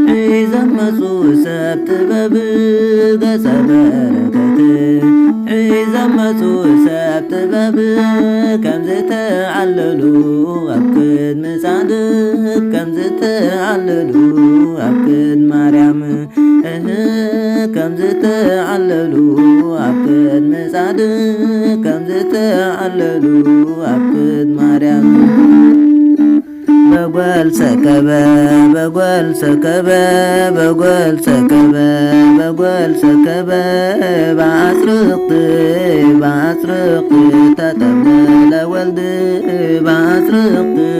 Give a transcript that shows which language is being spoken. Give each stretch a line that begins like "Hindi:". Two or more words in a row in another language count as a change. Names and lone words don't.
Tigrinya: ሒዘመጹ ሰብ ጥበብ፣ ገጸ በረከት ሒዘመጹ ሰብ ጥበብ፣ ከምዝተዓለሉ ኣብ ቅድሚ ጻድቕ፣ ከምዝተዓለሉ ኣብ ቅድሚ ማርያም። እህ፣ ከም ዝተዓለሉ ኣብ ቅድሚ ጻድቅ፣ ከም ዝተዓለሉ ኣብ ቅድሚ ማርያም።
Geez: በጎል ሰከበ፣ በጎል ሰከበ፣ በጎል ሰከበ፣ በጎል ሰከበ፣ በአጽርቅት፣ በአጽርቅት ተጠመለ ወልድ፣ በአጽርቅት፣